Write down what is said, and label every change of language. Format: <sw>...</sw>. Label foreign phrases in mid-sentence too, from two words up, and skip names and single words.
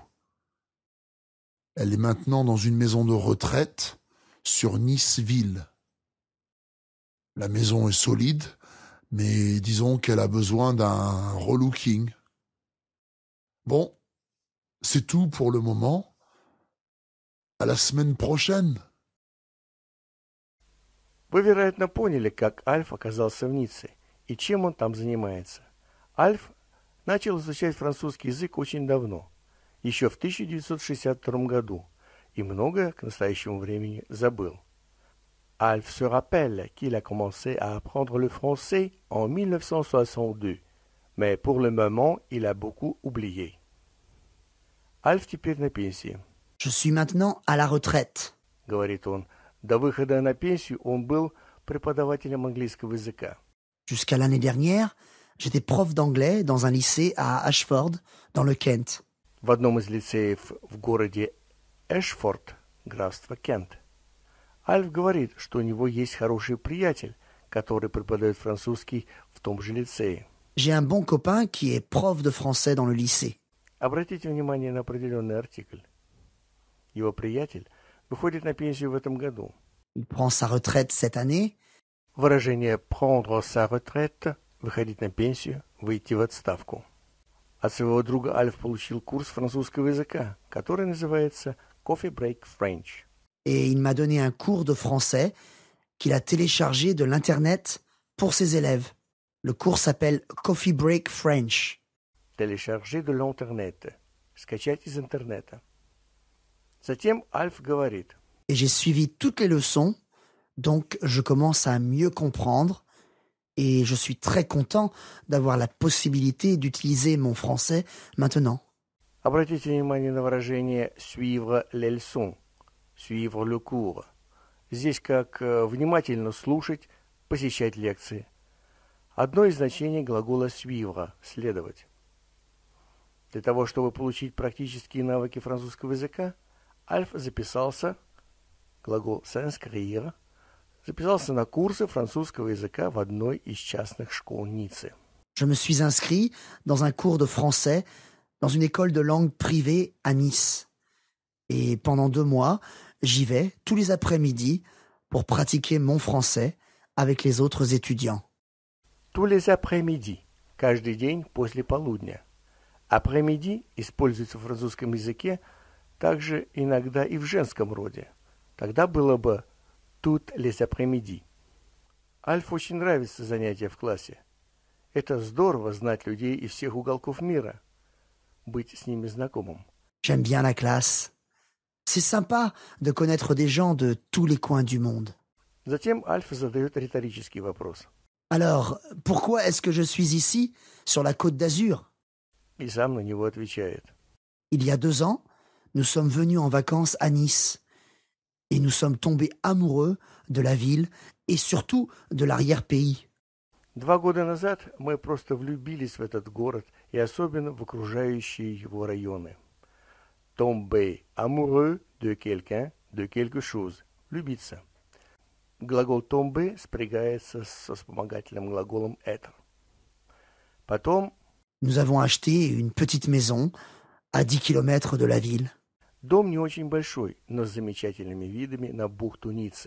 <fr>Elle est maintenant dans une maison de retraite sur Nice-Ville. La maison est solide, mais disons qu'elle a besoin d'un relooking. Bon, c'est tout pour le moment. À la semaine prochaine.</fr> <ru>Вы, вероятно, поняли, как Альф оказался в Ницце и чем он там занимается. Альф начал изучать французский язык очень давно, еще в 1962 году, и многое к настоящему времени забыл.</ru> <fr>Alf se rappelle qu'il a commencé à apprendre le français en 1962, mais pour le moment, il a beaucoup oublié.</fr> <ru>Альф теперь на пенсии.</ru> <fr>Je suis maintenant à la retraite.</fr> <ru>Говорит он. До выхода на пенсию он был преподавателем английского языка.</ru> <fr>Jusqu'à l'année dernière, j'étais prof d'anglais dans un lycée à Ashford, dans le Kent.</fr> <ru>В одном из лицеев в городе Эшфорд, графство Кент. Альф говорит, что у него есть хороший приятель, который преподает французский в том же лицее.</ru> <fr>J'ai un bon copain qui est prof de français dans le lycée.</fr> <ru>Обратите внимание на определенный артикль. Его приятель выходит на пенсию в этом году.</ru> <fr>Il prend sa retraite cette année. Выражение «prendre sa retraite» –</fr> <ru>выходить на пенсию, выйти в отставку. От своего друга Альф получил курс французского языка, который называется Coffee Break French.</ru> <fr>Et il m'a donné un cours de français qu'il a téléchargé de l'Internet pour ses élèves. Le cours s'appelle Coffee Break French. Télécharger de l'internet.</fr> <ru>Скачать из интернета. Затем Альф говорит.</ru> <fr>Et j'ai suivi toutes les leçons, donc je commence à mieux comprendre et je suis très content d'avoir la possibilité d'utiliser mon français maintenant.</fr> <ru>Обратите внимание на выражение</ru> <fr>«suivre les leçons», «suivre le cours».</fr> <ru>Здесь как внимательно слушать, посещать лекции. Одно из значений глагола «suivre» – «следовать». Для того, чтобы получить практические навыки французского языка, Альф записался, глагол «s'inscrire», записался на курсы французского языка в одной из частных школ Ниццы.</ru> <fr>Je me suis inscrit dans un cours de français dans une école de langue privée à Nice. Et pendant 2 mois, j'y vais tous les après-midi pour pratiquer mon français avec les autres étudiants. Tous les après-midi,</fr> <ru>каждый день после полудня. Après-midi используется в французском языке также иногда и в женском роде. Тогда было бы</ru> <fr>toutes les après-midi.</fr> <ru>Альфу очень нравится занятие в классе. Это здорово знать людей из всех уголков мира, быть с ними знакомым.</ru> <fr>J'aime bien la classe. C'est sympa de connaître des gens de tous les coins du monde.</fr> <ru>Затем Альф задает риторический вопрос.</ru> <fr>Alors, pourquoi est-ce que je suis ici, sur la côte d'Azur?</fr> <ru>И сам на него отвечает.</ru> <fr>Il y a 2 ans, nous sommes venus en vacances à Nice. Et nous sommes tombés amoureux de la ville et surtout de l'arrière-pays.</fr> <ru>2 года назад мы просто влюбились в этот город и особенно в окружающие его районы.</ru> <fr>Tomber amoureux de quelqu'un, de quelque chose.</fr> <ru>Влюбиться. Глагол tomber спрягается со вспомогательным глаголом être. Потом</ru> <fr>Nous avons acheté une petite maison à 10 kilomètres de la ville.</fr> <ru>дом не очень большой, но с замечательными видами на бухту Ниццы.</ru>